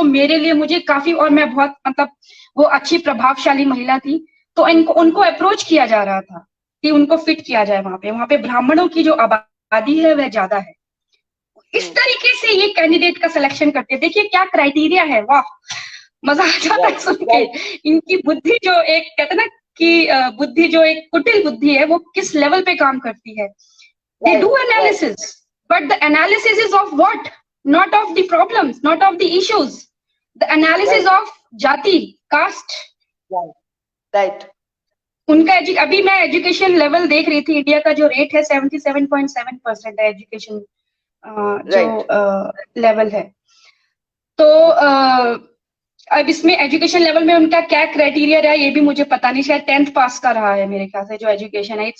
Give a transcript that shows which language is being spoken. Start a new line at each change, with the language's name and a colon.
Hindi: तो मेरे लिए मुझे काफी, और मैं बहुत मतलब वो अच्छी प्रभावशाली महिला थी, तो उनको अप्रोच किया जा रहा था कि उनको फिट किया जाए वहां पे ब्राह्मणों की जो आबादी है वह ज्यादा है। इस तरीके से ये कैंडिडेट का सिलेक्शन करते हैं। देखिए क्या क्राइटेरिया है, वाह। मजा आ जाता है सुन के। इनकी बुद्धि जो एक कहते ना कि बुद्धि जो एक कुटिल बुद्धि है वो किस लेवल पे काम करती है।
English: They do analysis, but the analysis is of what? Not of the problems, not of the issues. The analysis of जाति, caste. Right.
Hindi: उनका अभी मैं एजुकेशन लेवल देख रही थी, इंडिया का जो रेट है 77.7% है एजुकेशन जो लेवल है। तो अब इसमें एजुकेशन लेवल में उनका क्या क्राइटेरिया रहा ये भी मुझे पता नहीं, शायद 10th पास का रहा है मेरे ख्याल से जो एजुकेशन है।